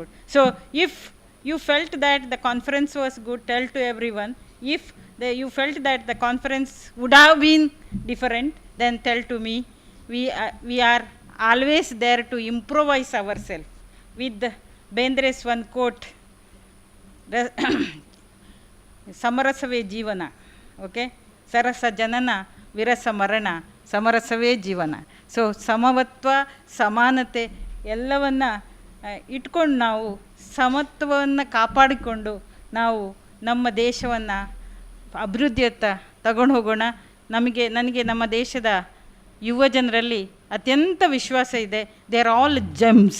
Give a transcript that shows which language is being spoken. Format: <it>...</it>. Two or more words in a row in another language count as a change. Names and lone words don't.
<en>So if you felt that the conference was good, tell to everyone. If you felt that the conference would have been different, then tell to me. We are always there to improvise ourselves. With Bendre's one quote,</en> <kn>ಸಮರಸವೇ ಜೀವನ. Okay, ಸರಸ ಜನನ, ವಿರಸ ಮರಣ, ಸಮರಸವೇ ಜೀವನ. So ಸಮವತ್ವ, ಸಮಾನತೆ, ಎಲ್ಲವನ್ನ ಇಟ್ಕೊಂಡು ನಾವು ಸಮತ್ವವನ್ನು ಕಾಪಾಡಿಕೊಂಡು ನಾವು ನಮ್ಮ ದೇಶವನ್ನು ಅಭಿವೃದ್ಧಿಯತ್ತ ತಗೊಂಡು ಹೋಗೋಣ. ನನಗೆ ನಮ್ಮ ದೇಶದ ಯುವ ಜನರಲ್ಲಿ ಅತ್ಯಂತ ವಿಶ್ವಾಸ ಇದೆ.</kn> <en>They are all gems.</en>